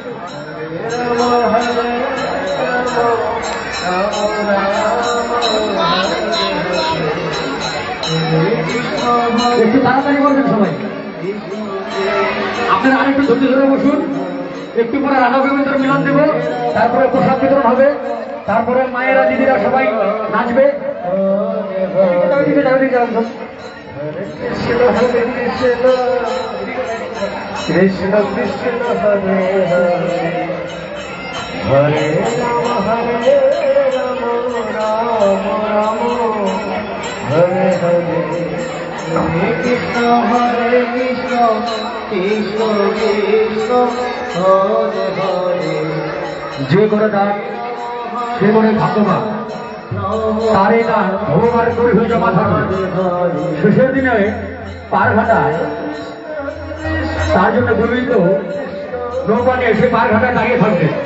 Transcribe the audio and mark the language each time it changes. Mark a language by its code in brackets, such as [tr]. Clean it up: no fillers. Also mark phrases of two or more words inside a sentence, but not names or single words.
[bn] একটু তাড়াতাড়ি করবেন সবাই। আপনারা আরেকটু ধৈর্য ধরে বসুন। একটু পরে রাধা গোবিন্দর মিলন দেব, তারপরে প্রসাদ বিতরণ হবে, তারপরে মায়েরা দিদিরা সবাই নাচবে। [sa] Krishna Krishna Hare Hare Hare Rama Hare Rama Rama Rama Hare Hare Hare Krishna Krishna Krishna Hare Hare [bn] যে করে দান সে করে ভাগ্যবান। তার এই দান ভগবানের করে হয়ে জমা থাকবে। শেষের দিনে পার ঘাটায় তার জন্য গোবিন্দ নৌকা নিয়ে এসে পার ঘাটায় দাঁড়িয়ে থাকবে।